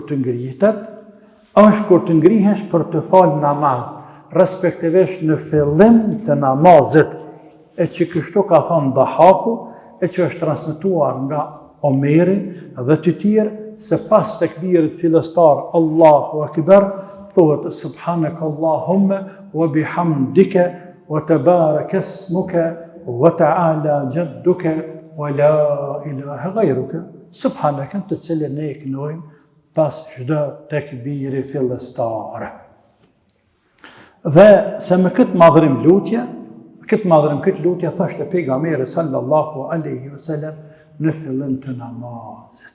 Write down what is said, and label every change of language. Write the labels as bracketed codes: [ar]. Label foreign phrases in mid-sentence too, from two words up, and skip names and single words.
[sq] të ngrihet, është kur të ngrihesh për të falë namaz, respektivisht në fillim të namazit, e që kështu ka thënë Dahaku, e që është transmetuar nga Omeri dhe të tjerë, se pas tekbirit fillestar [ar] الله أكبر, [sq] thuhet [ar] سبحانك اللهم وبحمدك وتبارك اسمك وتعالى جدك ولا إله غيرك. [sq] subhanakën, të cilën ne e kënojmë pas çdo tekbiri fillestare. Dhe se me këtë madhërim lutje, këtë lutje thoshte pejgamberi [ar] صلى الله عليه وسلم [sq] në fillim të namazit.